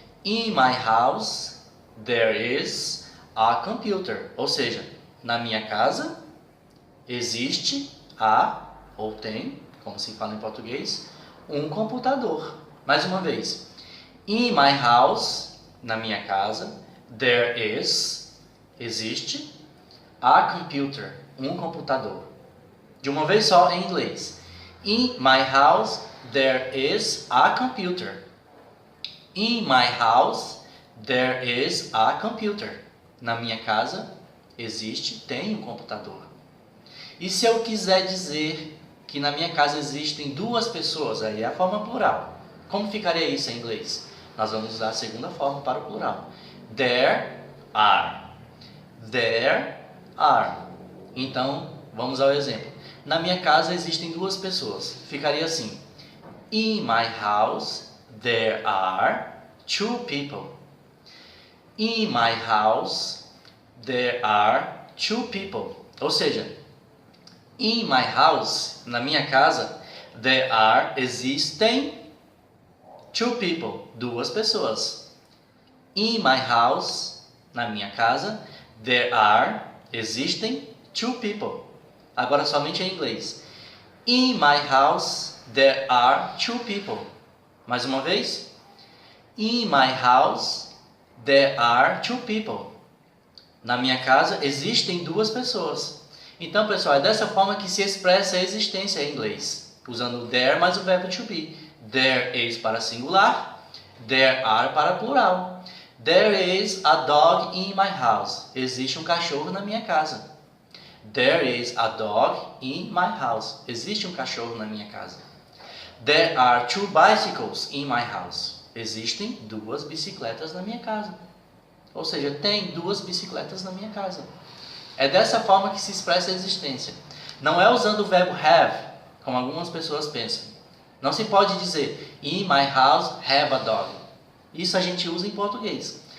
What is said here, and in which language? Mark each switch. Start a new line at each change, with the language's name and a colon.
English: In my house, there is a computer.
Portuguese: Ou seja, na minha casa existe ou tem, como se fala em português, um computador. Mais uma vez.
English: In my house,
Portuguese: na minha casa,
English: there is,
Portuguese: existe,
English: a computer,
Portuguese: um computador. De uma vez só em inglês.
English: In my house, there is a computer. In my house, there is a computer.
Portuguese: Na minha casa existe, tem um computador. E se eu quiser dizer que na minha casa existem duas pessoas, aí é a forma plural. Como ficaria isso em inglês? Nós vamos usar a segunda forma para o plural.
English: There are. There are.
Portuguese: Então, vamos ao exemplo. Na minha casa existem duas pessoas. Ficaria assim:
English: in my house, there are two people. In my house, there are two people.
Portuguese: Ou seja,
English: in my house,
Portuguese: na minha casa,
English: there are,
Portuguese: existem,
English: two people,
Portuguese: duas pessoas.
English: In my house,
Portuguese: na minha casa,
English: there are,
Portuguese: existem,
English: two people.
Portuguese: Agora somente em inglês.
English: In my house, there are two people.
Portuguese: Mais uma vez.
English: In my house, there are two people.
Portuguese: Na minha casa existem duas pessoas. Então, pessoal, é dessa forma que se expressa a existência em inglês, usando there mais o verbo to be.
English: There is
Portuguese: para singular,
English: there are
Portuguese: para plural.
English: There is a dog in my house.
Portuguese: Existe um cachorro na minha casa.
English: There is a dog in my house.
Portuguese: Existe um cachorro na minha casa.
English: There are two bicycles in my house.
Portuguese: Existem duas bicicletas na minha casa. Ou seja, tem duas bicicletas na minha casa. É dessa forma que se expressa a existência. Não é usando o verbo have, como algumas pessoas pensam. Não se pode dizer
English: in my house have a dog.
Portuguese: Isso a gente usa em português.